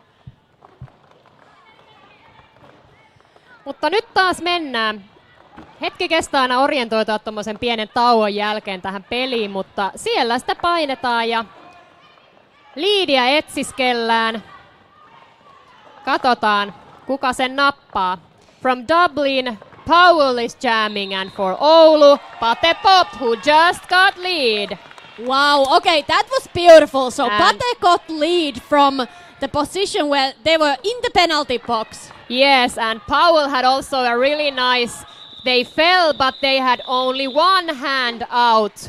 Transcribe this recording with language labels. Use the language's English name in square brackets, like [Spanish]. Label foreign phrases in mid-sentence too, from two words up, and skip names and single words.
[Finnish] Mutta nyt taas mennään. Hetki kestää aina orientoitua tuommoisen pienen tauon jälkeen tähän peliin, mutta siellä sitä painetaan ja liidiä etsiskellään. Katsotaan, kuka sen nappaa. [English] From Dublin, Powell is jamming, and for Oulu, Pate Pop, who just got lead. Wow, okay, that was beautiful. So Pate got lead from the position where they were in the penalty box. Yes, and Powell had also a really nice, they fell, but they had only one hand out.